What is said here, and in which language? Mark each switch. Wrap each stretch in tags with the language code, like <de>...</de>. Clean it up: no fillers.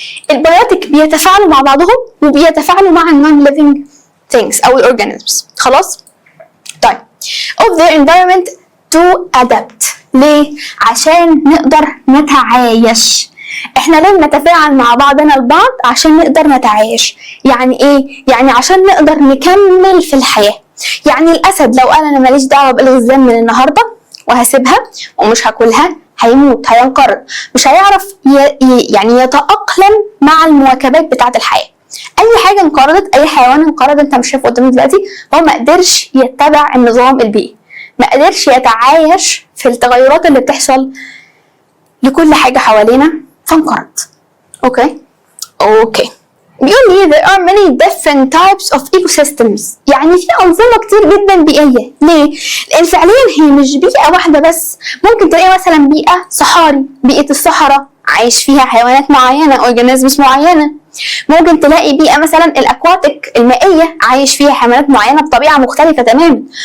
<ar>البيوتيك بيتفاعلوا مع بعضهم وبيتفاعلوا مع النون ليفنج ثينجز او الاورجانيزمز. خلاص؟ طيب</ar> <en>of the environment to adapt.</en> <ar>ليه؟ عشان نقدر نتعايش. احنا ليه بنتفاعل مع بعضنا البعض؟ عشان نقدر نتعايش. يعني ايه؟ يعني عشان نقدر نكمل في الحياة. يعني الاسد لو قال انا ماليش دعوة بالغزلان من النهاردة وهسيبها ومش هاكلها، هيموت، هينقرض، مش هيعرف يعني يتأقلم مع المواكبات بتاعة الحياة. اي حاجة انقرضت، اي حيوان انقرض انت مش شايفه قدامك دلوقتي، هو ما قدرش يتبع النظام البيئي، ما قدرش يتعايش في التغيرات اللي بتحصل لكل حاجة حوالينا فانقرض. اوكي بيقول لي</ar> <en>there are many different types of ecosystems.</en> <ar>يعني في أنظمة كتير جدا بيئية. ليه؟ لأن فعليا هي مش بيئة واحدة بس. ممكن تلاقي مثلا بيئة صحاري، بيئة الصحراء عايش فيها حيوانات معينة، اورجانيزمز معينة. ممكن تلاقي بيئة مثلا الاكواتيك المائية عايش فيها حيوانات معينة بطبيعة مختلفة تماما.</ar>